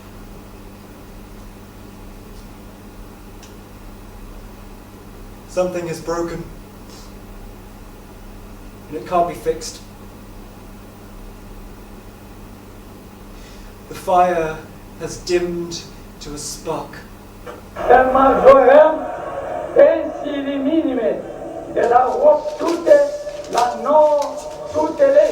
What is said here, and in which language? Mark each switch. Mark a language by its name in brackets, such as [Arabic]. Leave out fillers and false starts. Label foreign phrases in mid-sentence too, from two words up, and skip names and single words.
[English] Something is broken, and it can't be fixed. The fire has dimmed to a spark. [Romanian] Să majorăm pensiile minime de la 800 la 900 lei.